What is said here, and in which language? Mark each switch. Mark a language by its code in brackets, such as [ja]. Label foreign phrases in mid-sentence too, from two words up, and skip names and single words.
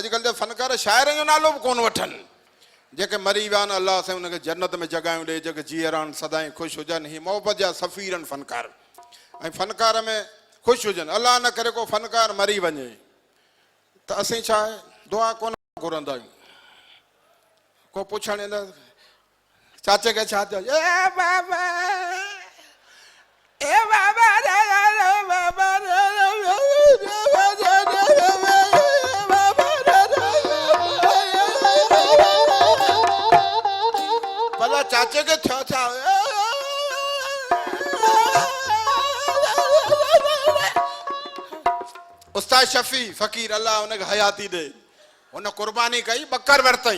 [sd] अॼुकल्ह त फनकार शाइरनि जो नालो बि कोन वठनि। जेके मरी विया आहिनि अलाह साईं उनखे जन्नत में जॻहियूं ॾे, जेके जीअरान सदाईं ख़ुशि हुजनि। हीअ मोहबत जा सफ़ीर आहिनि फनकार, ऐं फनकार में ख़ुशि हुजनि। अलाह न करे को फनकार मरी वञे त असीं छा आहे दुआ कोन घुरंदा आहियूं। को पुछणु ईंदा, चाचे खे छा थियो, ए बाबा ए बाबा भला चाचे खे थियो छा? उस्ताद शफ़ी फ़कीर अल्लाह हुनखे हयाती ॾे, हुन क़ुर्बानी कई, ॿकर वरितई।